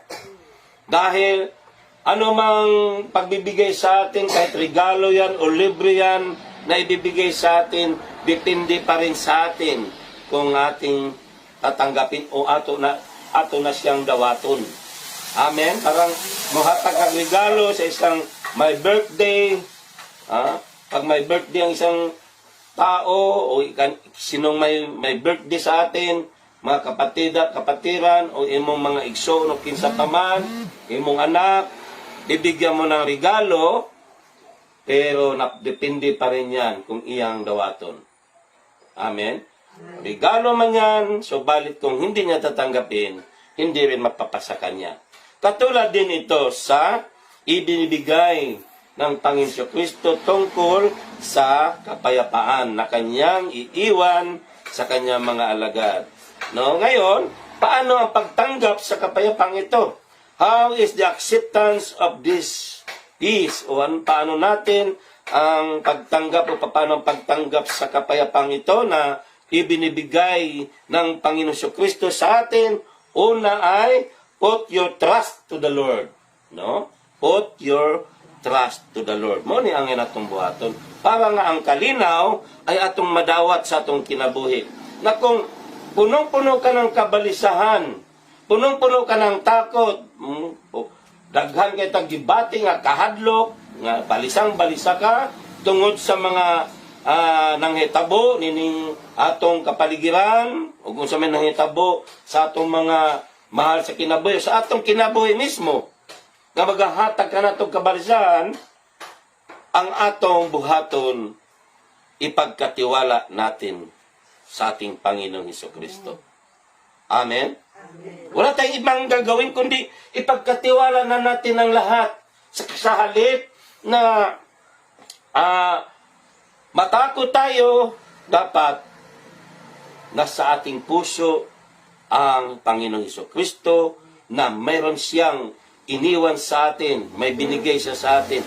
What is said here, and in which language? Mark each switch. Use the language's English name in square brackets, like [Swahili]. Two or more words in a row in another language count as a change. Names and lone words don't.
[Filipino] Dahil anumang pagbibigay sa atin, kahit regalo yan o libre yan na ibibigay sa atin, depende pa rin sa atin kung ating tatanggapin o [Cebuano] ato na siyang dawaton. [Filipino] Amen? Parang muhatag ang regalo sa isang may birthday. Pag may birthday ang isang tao o sinong may birthday sa atin, mga kapatid at kapatiran [Cebuano] o imong mga igsoon o kinsa pa man, imong anak, [Filipino] bibigyan mo ng regalo, pero depende pa rin yan kung [Cebuano] iyang dawaton. [Filipino] Amen? Regalo man yan, subalit kung hindi niya tatanggapin, hindi rin mapapasa kanya. Katulad din ito sa ibinibigay ng Panginoon Kristo tungkol sa kapayapaan na kanyang iiwan sa kanyang mga alagad. No, ngayon, paano ang pagtanggap sa kapayapang ito? [English] How is the acceptance of this peace? [Filipino] O paano natin ang pagtanggap o paano ang pagtanggap sa kapayapang ito na ibinibigay ng Panginoon Kristo sa atin? Una ay [English] put your trust to the Lord. No? Put your trust to the Lord. [Cebuano] Mo ni ang atong buhaton. Para nga ang kalinaw ay atong madawat sa atong kinabuhi. [Filipino] Na kung punong-puno ka ng kabalisahan, punong-puno ka ng takot, [Cebuano] daghan kay tagibati nga kahadlok, nga balisang-balisa ka, tungod sa mga nanghitabo, nining atong kapaligiran, o kung sa may nanghitabo sa atong mga mahal sa kinabuhi, sa atong kinabuhi mismo, nga maghahatag ka na itong kabalisahan, ang atong buhaton, [Filipino] ipagkatiwala natin sa ating Panginoong Jesucristo. Amen? Wala tayong ibang gagawin, kundi ipagkatiwala na natin ang lahat. Sa halip na matakot tayo, dapat nasa ating puso ang Panginoong Jesucristo na mayroon siyang iniwan sa atin, may binigay siya sa atin.